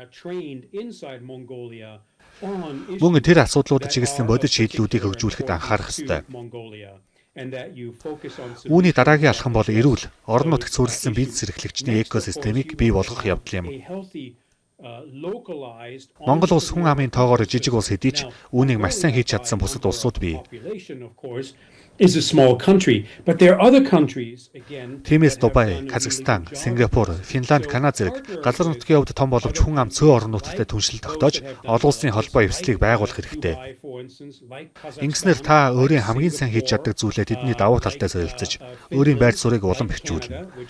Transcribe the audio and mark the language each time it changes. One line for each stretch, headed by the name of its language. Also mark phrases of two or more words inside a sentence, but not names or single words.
Mongolian: Мөн тэр асуудлуудад чиглэсэн бодит шийдлүүдийг хөгжүүлэхэд анхаарах ёстой. Үүний дараагийн алхам бол эрүүл, орон нутагт суурилсан бизнес эрхлэгчний экосистемийг бий болгох явдал юм. Монгол улс хүн амын тоогоор жижиг улс хэдий ч үүнийг маш сайн хийж чадсан бусад улсууд бий.
English: Is a small country, but there are other countries again.
Mongolian: Тиймээс Дубай, Казахстан, Сингапур, Финланд, Канада зэрэг газар нутгийн хувьд том боловч хүн ам цөөн орон нутагтай түншлэл тогтоож, олон улсын холбоо эвслийг байгуулах хэрэгтэй. Ингэснээр та өөрийн хамгийн сайн хийж чаддаг зүйлээ тэдний давуу талтай солилцож, өөрийн байр суурийг улам бэхжүүлнэ.